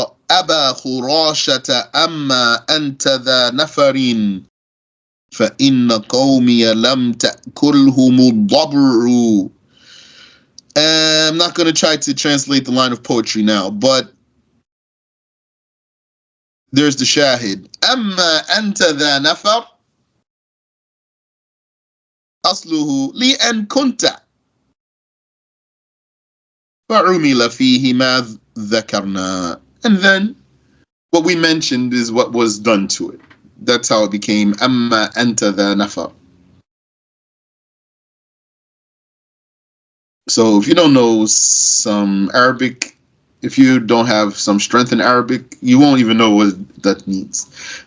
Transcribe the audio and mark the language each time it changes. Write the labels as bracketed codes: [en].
[ar] أبا خراشة أما أنت ذا نفر فإن قومي لم تأكلهم الضبر. [en] I'm not going to try to translate the line of poetry now, but there's the shahid. [ar] أما أنت ذا نفر أصله لأن كنت فعمل فيه ما ذكرنا. [en] And then what we mentioned is what was done to it. That's how it became [ar] أما أنت ذا نفر. [en] So if you don't know some Arabic, if you don't have some strength in Arabic, you won't even know what that means.